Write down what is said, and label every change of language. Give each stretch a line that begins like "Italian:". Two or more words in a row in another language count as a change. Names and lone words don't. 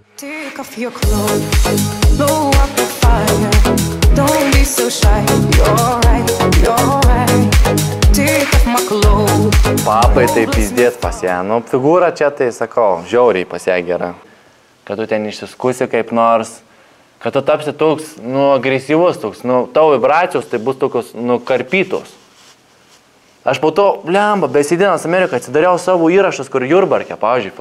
English: Take off your clothes, blow up the fire. Don't be so shy. You're right, you're right. Take off my clothes.
Lithuanian: Papai tai pizdėt pas ją. Nu, figūra čia tai, sakau, žiauriai pas ją gera. Kad tu ten išsiskusi kaip nors, kad tu tapsi toks, nu, agresyvus toks, nu, tavo vibracijos tai bus tokios, nu, karpytos. Aš po to, blemba, besidėdamas Ameriką, atsidariau savo įrašus, kur Jurbarke, pavyzdžiui.